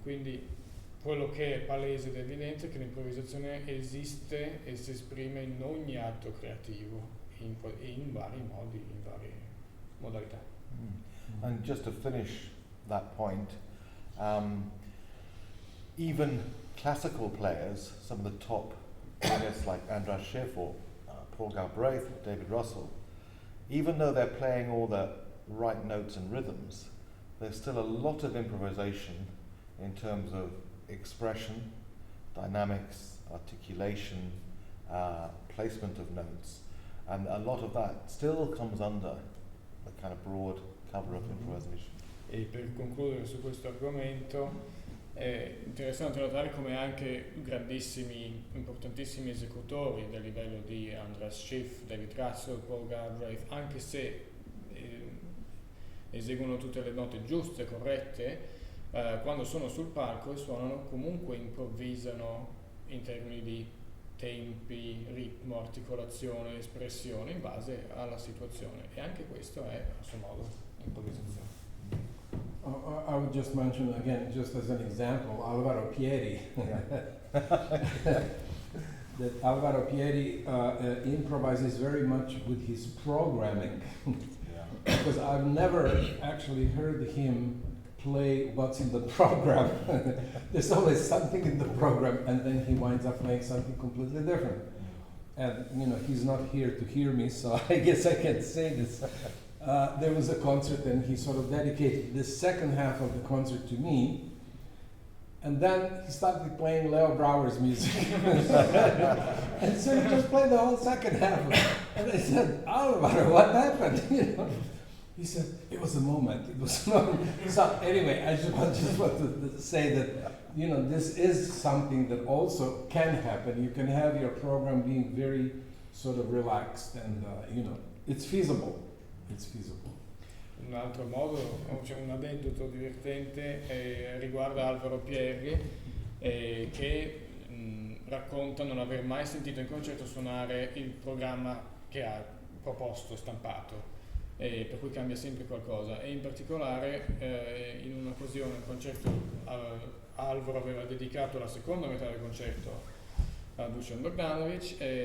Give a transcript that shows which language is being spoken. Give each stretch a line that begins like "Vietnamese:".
Italian: Quindi quello che è palese ed evidente è che l'improvvisazione esiste e si esprime in ogni atto creativo, in vari modi, in varie modalità.
English: And just to finish that point, even classical players, some of the top pianists like Andras Schiff or Paul Galbraith or David Russell, even though they're playing all the right notes and rhythms, there's still a lot of improvisation in terms of expression, dynamics, articulation, placement of notes, and a lot of that still comes under the kind of broad cover of improvisation.
Italian: E per concludere su questo argomento, è interessante notare come anche grandissimi, importantissimi esecutori del livello di Andras Schiff, David Russell, Paul Galbraith, anche se eseguono tutte le note giuste, corrette, quando sono sul palco e suonano comunque improvvisano in termini di tempi, ritmo, articolazione, espressione in base alla situazione, e anche questo è a suo modo improvvisazione.
English: I would just mention again, just as an example, Alvaro Pieri. That Alvaro Pieri improvises very much with his programming. Because I've never actually heard him play what's in the program. There's always something in the program, and then he winds up playing something completely different. And he's not here to hear me, so I guess I can say this. There was a concert, and he sort of dedicated the second half of the concert to me. And then he started playing Leo Brouwer's music. And so he just played the whole second half of it. And I said, Alvaro, what happened? He said, it was a moment. It was a moment. So anyway, I just want to say that, this is something that also can happen. You can have your program being very sort of relaxed and, it's feasible. It's feasible.
Italian: Un altro modo, c'è un aneddoto divertente riguarda Alvaro Pierri che racconta non aver mai sentito in concerto suonare il programma che ha proposto e stampato, per cui cambia sempre qualcosa, e in particolare in un'occasione, un concerto, Alvaro aveva dedicato la seconda metà del concerto a Dušan Bogdanovič,